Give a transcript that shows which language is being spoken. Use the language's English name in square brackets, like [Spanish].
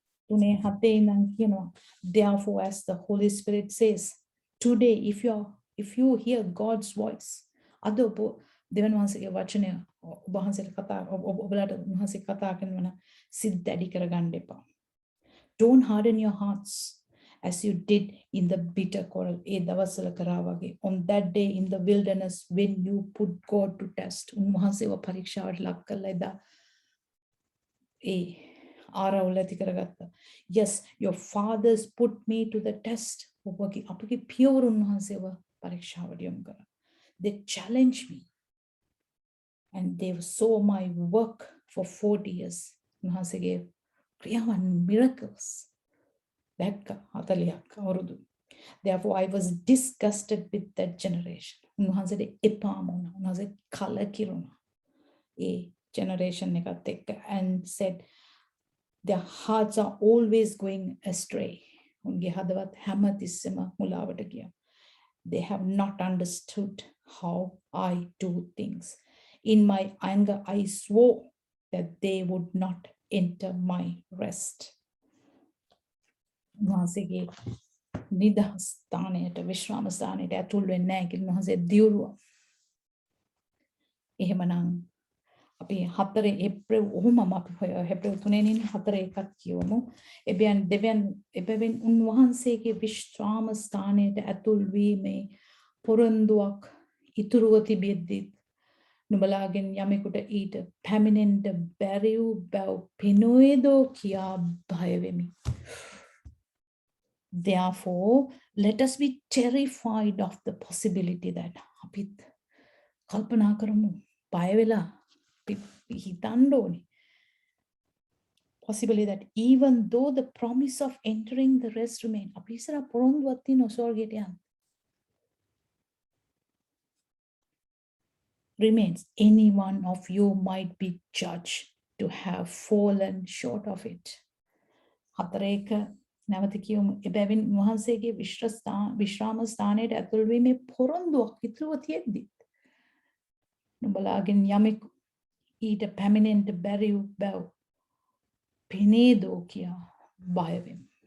[Sinhala] 3:7 ඉඳන් කියනවා [English] therefore as the Holy Spirit says today if you hear God's voice [Sinhala] අද දෙවියන් වහන්සේගේ වචනය ඔබ වහන්සේට ඔබලාට උන්වහන්සේ කතා කරනවා සිත් දැඩි කරගන්න එපා. [English] Don't harden your hearts as you did in the bitter coral [Sinhala] ඒ දවස්වල කරා වගේ [English] on that day in the wilderness when you put God to test [Sinhala] උන්වහන්සේව පරීක්ෂාවට ලක් කළා එදා ආරවුල ඇති කරගත්තා. [English] Yes, your fathers put me to the test. [Sinhala] අපගේ පියවරු උන්වහන්සේව පරීක්ෂාවට යොමු කරා. [English] They challenged me and they saw my work for 40 years. [Sinhala] උන්වහන්සේගේ ක්‍රියාවන් miracles දැක්ක 40ක් අවුරුදු. [English] Therefore I was disgusted with that generation. [Sinhala] උන්වහන්සේට එපාම වුණා. උන්වහන්සේ කලකිරුණා. ඒ generation එකත් එක්ක [English] and said their hearts are always going astray. [Sinhala] උන්ගේ හදවත් හැමතිස්සෙම මුලාවට ගියා. [English] They have not understood how I do things. In my anger I swore that they would not enter my rest. [Sinhala] උන්වහන්සේගේ නිදහස් ස්ථානයට විශ්‍රාම ස්ථානයට ඇතුල් වෙන්නේ නැහැ කියලා උන්වහන්සේ දියුරුවා. එහෙමනම් අපි 4 ඒප්‍රිල් ඔහොමම අපි ඒප්‍රිල් 3 වෙනි 4 එකක් කියවමු. එබැවින් උන්වහන්සේගේ විශ්‍රාම ස්ථානයට ඇතුල් වීමේ පොරොන්දුවක් ඉතුරුව තිබෙද්දී නුඹලාගෙන් යමෙකුට ඊට පැමිණෙන්න බැරි වූ බව පිනෝයදෝ කියා බය වෙමි. [English] Therefore, let us be terrified of the possibility that [Sinhala] අපිත් කල්පනා කරමු බය වෙලා හිතන්න ඕනේ. [English] Possibly that even though the promise of entering the rest remain. [Sinhala] අපි ඉස්සර පොරොන්දුවක් තියෙන ස්වර්ගයට යන්න. [English] Remains. Any one of you might be judged to have fallen short of it. [Sinhala] 4 නැවත කියමු. එබැවින් වහන්සේගේ විශ්‍රාම ස්ථානයට ඇතුල් වීමේ පොරොන්දුවක් ඉතුරුව තියෙද්දි නුඹලාගෙන් යමෙකු ඊට පැමිණෙන්න බැරි වූ බව පෙනේදෝ කියා බය වෙමු.